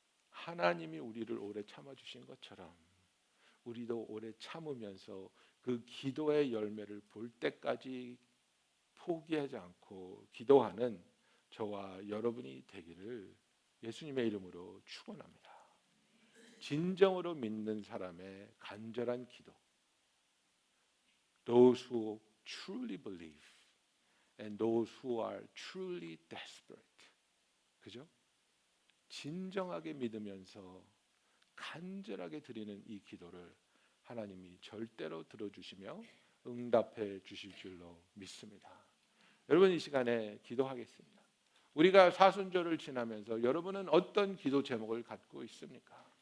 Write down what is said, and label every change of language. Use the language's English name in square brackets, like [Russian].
[Korean] 하나님이 우리를 오래 참아주신 것처럼 우리도 오래 참으면서 그 기도의 열매를 볼 때까지 포기하지 않고 기도하는 저와 여러분이 되기를 예수님의 이름으로 축원합니다. 진정으로 믿는 사람의 간절한 기도. [English] Those who truly believe and those who are truly desperate. [Korean] 그죠? 진정하게 믿으면서 간절하게 드리는 이 기도를 하나님이 절대로 들어주시며 응답해 주실 줄로 믿습니다. 여러분 이 시간에 기도하겠습니다. 우리가 사순절을 지나면서 여러분은 어떤 기도 제목을 갖고 있습니까?